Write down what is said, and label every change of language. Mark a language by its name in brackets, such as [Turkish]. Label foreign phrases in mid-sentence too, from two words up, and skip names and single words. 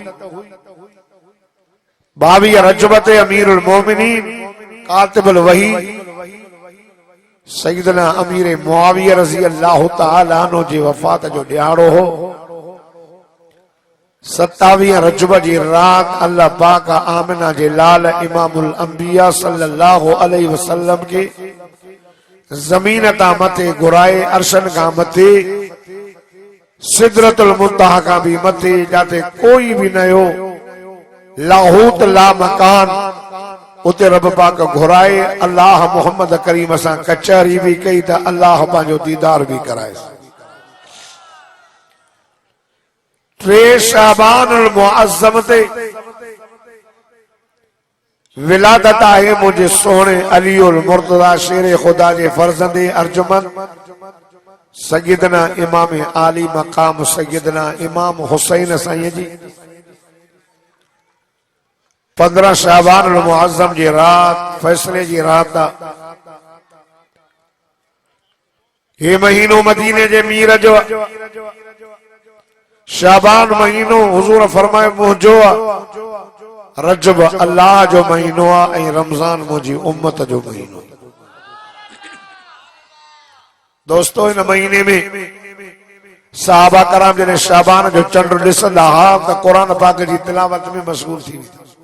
[Sindhi] 22 रजब ते अमीरुल मोमिनीन कातिबुल वही सय्यदना अमीर मुआविया [Arabic] رضي الله تعالى عنه [Sindhi] जी वफ़ात जो ॾियारो हो। 27 रजब जी रात अल्लाह पाक आमिना जे लाल इमामुल अंबिया [Arabic] صلى الله عليه وسلم [Sindhi] के जमीन ता मथे घुराए अर्शन का मथे सिदरतुल मुंतहा का भी मथे जाते कोई भी न हो, लाहूत ला मकान उते रब पाक घुराए। अल्लाह मोहम्मद करीम सां कचहरी भी कई त अल्लाह पंहिंजो दीदार भी कराए। 3 शाबानुल मुअज़्ज़म ते विलादत आहे मुझे सोने अली उल मुर्तज़ा शेर खुदा जे फर्जंदे अर्जुमन सय्यदना इमाम आली मकाम सय्यदना इमाम हुसैन साईं जी 15 शाबान उल मुअज़्ज़म जी रात फैसले जी रात। ये महीनो मदीने जे मीर जो, शाबान महीनो हुजूर फरमाए मुंहिंजो, रजब अल्लाह जो महीनो आहे, रमजान मुझी उम्मत जो महीनो। [Urdu] دوستوں ان مہینے میں [Sindhi] सहाबा कराम जने शाबान जो चंड ॾिसंदा हा त क़ुरान पाक जी तिलावत में मशगूल थी वेंदा।